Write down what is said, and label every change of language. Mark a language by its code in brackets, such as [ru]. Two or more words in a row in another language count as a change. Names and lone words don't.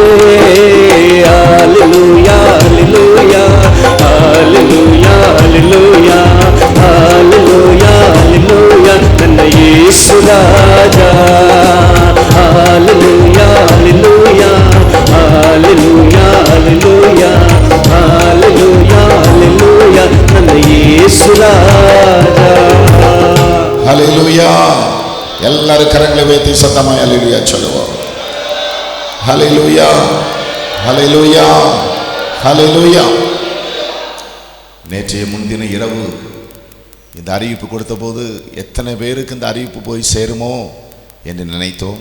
[kn] ಹಲ್ಲೆಲೂಯಾ ಹಲ್ಲೆಲೂಯಾ ಹಲ್ಲೆಲೂಯಾ ಹಲ್ಲೆಲೂಯಾ ಹಲ್ಲೆಲೂಯಾ ಹಲ್ಲೆಲೂಯಾ ನನ್ನ ಯೇಸು ರಾಜ. ಹಲ್ಲೆಲೂಯಾ ಹಲ್ಲೆಲೂಯಾ ಹಲ್ಲೆಲೂಯಾ ಹಲ್ಲೆಲೂಯಾ ಹಲ್ಲೆಲೂಯಾ ಹಲ್ಲೆಲೂಯಾ ನನ್ನ ಯೇಸು ರಾಜ. [ta] ஹல்லேலூயா. எல்லாரும் கரங்களை வைத்து சத்தமாய் ஹல்லேலூயா சொல்லுவோம். ஹல்லேலூயா ஹல்லேலூயா ஹல்லேலூயா. நேற்றைய முன்தின இரவு இந்த அறிவிப்பு கொடுத்த போது எத்தனை பேருக்கு இந்த அறிவிப்பு போய் சேருமோ என்று நினைத்தோம்.